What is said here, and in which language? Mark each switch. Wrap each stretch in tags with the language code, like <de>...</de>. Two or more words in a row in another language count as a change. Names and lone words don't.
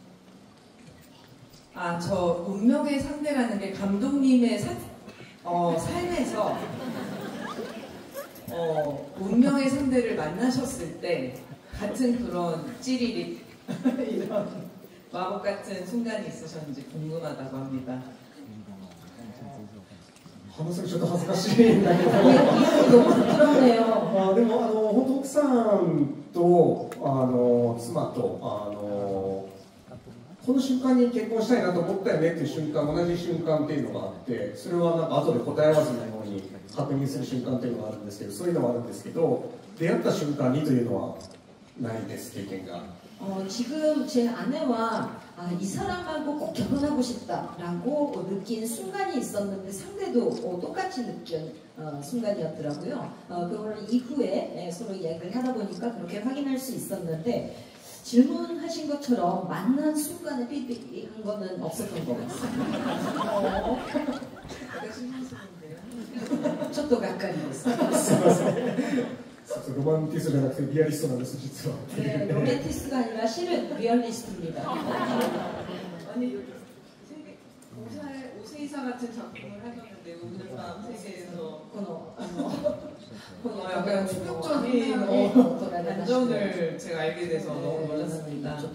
<ko>저 운명의 상대라는 게 감독님의 삶에서 운명의 상대를 만나셨을 때 같은 그런 찌리릿 이런 마법 같은 순간이 있으셨는지 궁금하다고 합니다.</ko> <ja>話すのちょっと恥ずかしいんだけど</ja> <ko>너무 부끄럽네요.</ko> <ja>でも本当奥さんと妻とこの瞬間に結婚したいなと思ったよねっていう瞬間、同じ瞬間っていうのがあって、それはなんか後で答え合わせのように確認する瞬間っていうのがあるんですけど、そういうのはあるんですけど、出会った瞬間にというのはないです、経験が。</ja> <ko>지금 제 아내와 이 사람하고 꼭 결혼하고 싶다라고 느낀 순간이 있었는데 상대도 똑같이 느낀 순간이었더라고요. 그걸 이후에 서로 이야기를 하다 보니까 그렇게 확인할 수 있었는데 질문하신 것처럼 만난 순간에 삐삐한 거는 없었던 것 같습니다. 저도 가까이 있어요.</ko> <ja>ロマンティストじゃなくてリアリストなんです、実は。</ja> <ko>네, 로맨티스트가 아니라 실은 리얼리스트입니다. 아니 오세이사 같은 작품을 하셨는데 오늘 밤 세계에서 약간 충격적인 반전을 제가 알게 돼서 너무 놀랐습니다.</ko>